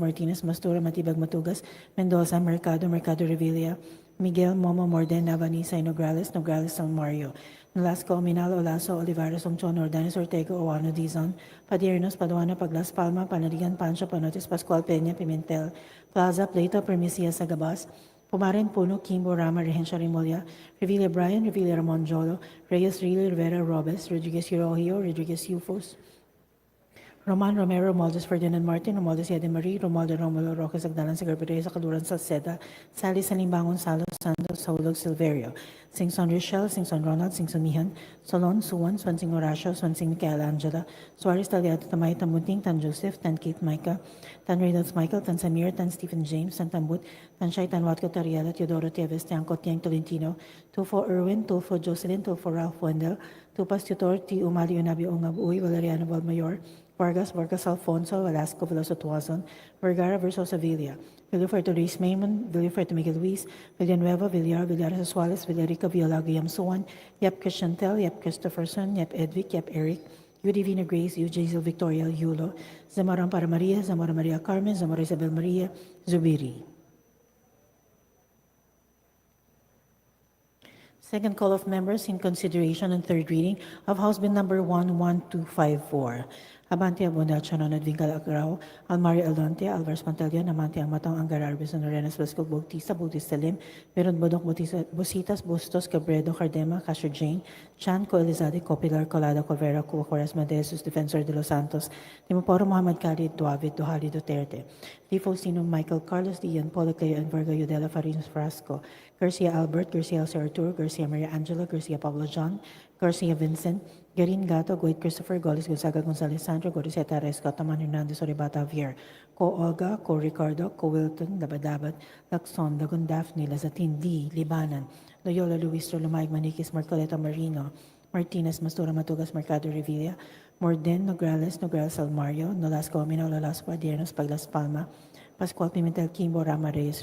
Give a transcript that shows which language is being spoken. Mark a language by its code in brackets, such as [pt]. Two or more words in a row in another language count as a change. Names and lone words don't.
[en] Martinez, Mastura, Matibag Matugas, Mendoza, Mercado, Mercado Revilla, Miguel, Momo, Morden, Navanisa, Nograles, Nograles, San Mario, Nolasco, Minal, Olaso, Olivares, Songchon, Ordanes, Ortega, Oano, Dizon, Padiernos, Paduana, Paglas Palma, Panarigan, Pancho, Panotis, Pascual Peña, Pimentel, Plaza, Plato, Permisia, Sagabas, Pumarin, Puno, Kimbo, Rama, Rehencia, Remulla, Revilla Brian, Revilla Ramon Jolo, Reyes, Rila, Rivera, Robes, Rodriguez, Hirohio, Rodriguez, Yufos, Roman Romero, Romualdez Ferdinand Martin, Romualdez Yede Marie, Romualdo Romulo, Roque Sagdalan, Secretario sa Kaluran Salceda, Sally Salimbangon, Salos, Santos, Saulog, Silverio, Singson Richelle, Singson Ronald, Singson Mihan, Solon, Suwan, Swansing Horacio, Swansing Michelangela, Suarez Taliato, Tamay, Tamunting, Tan Joseph, Tan Kate Micah, Tan Reynolds Michael, Tan Samir, Tan Stephen James, Tan Tambut, Tan Shai, Tan Watco Tariela, Teodoro Tieves, Tiangco, Tiang Tolentino, Tulfo Irwin, Tulfo Jocelyn, Tulfo Ralph Wendell, Tupas Tutor, T. Umario Nabio Ongab Uy, Valeriano Valmayor, Vargas, Vargas Alfonso, Velasco, Veloso Tuazon, Vergara, Versosa Villa, Villafuerte Luis Maymon, Villafuerte Miguel Luis, Villanueva, Villar, Villar Suarez, Villarica, Villago Yamsuan, Yep Christiantel, Yep Christopherson, Yep Edvic, Yep Eric, Udivina Grace, Eugene Victoria Yulo, Zamaran Para Maria, Zamora Maria Carmen, Zamora Isabel Maria, Zubiri. Second call of members in consideration and third reading of House Bill number 11254. Abante Abunda Chanon Advincal Agrao, Almario Alonte, Alvarez Pantaleon, Amante Amatong Angar Arbison Arenas Vasco Bautista, Bautista Lim, Meron Bodok Bositas, Bustos, Cabredo, Cardema, Casio Jane, Chan, Coelizade, Copilar, Colada, Colvera, Cuba, Quaresma de Jesus, Defensor de los Santos, Timoporo Muhammad Khalid, Duavid, Duhali Duterte, Di Faustino Michael Carlos, Dian Policayo, and Virgo Udela Farinas Frasco, Garcia Albert, Garcia Elsa Arturo, Garcia Maria Angela, Garcia Pablo John, Garcia Vincent, Garin Gato, Goit Christopher, Golis Gonzaga Gonzalez Sandro, Goriseta Resco, Taman Hernandez, Oribata Javier, Ko Olga, Ko Ricardo, Ko Wilton, Dabadabat, Lacson, Lagun Daphne, Lazatin, D, Libanan, Loyola Luis Lumayag Maniquis, Marcoleta Marino, Martinez, Mastura Matugas, Mercado Revilla, Morden, Nograles, Nograles Almario, Nolasco Amino, Nolasco Adiernos, Paglas Palma, Pascual Pimentel Kimbo, Rama Reyes,